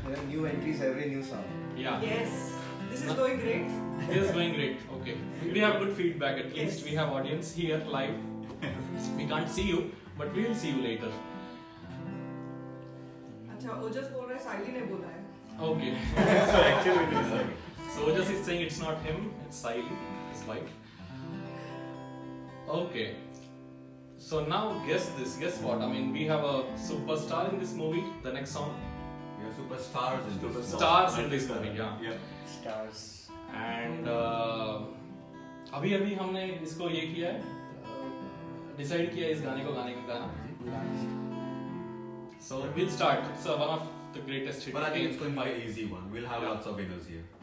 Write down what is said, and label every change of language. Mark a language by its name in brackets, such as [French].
[English] There are new entries every new song. yeah, Yes. This is going great. it is going great. Okay, we have good feedback. At least Yes. we have audience here live. We can't see you, but we will see you later. [Hindi] अच्छा ओजस बोल रहा है साइली ने बोला है. [English] Okay. So actually it is Saili. So just is saying it's not him, it's Saili, his wife. Okay. So now guess this. Guess what? I mean, we have a superstar in this movie. The next song. We are superstars in this song. Stars in this movie, yeah. Yeah. Stars. [Hindi] And अभी हमने इसको ये किया है, decide किया है इस गाने को गाने का गाना. [English] So we'll start. It's one of the greatest hits. But I think it's going to be an easy one. We'll have lots of winners here.